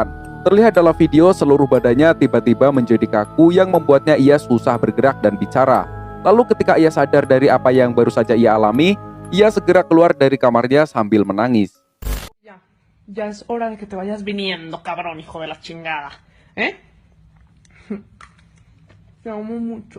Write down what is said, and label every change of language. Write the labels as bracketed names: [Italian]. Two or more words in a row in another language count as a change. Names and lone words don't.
[Indonesian] Terlihat dalam video seluruh badannya tiba-tiba menjadi kaku yang membuatnya ia susah bergerak dan bicara. Lalu ketika ia sadar dari apa yang baru saja ia alami, ia segera keluar dari kamarnya sambil menangis. [Spanish] Ya, ya es hora de que te vayas viniendo, cabrón, hijo de la chingada. ¿Eh? Te amo mucho.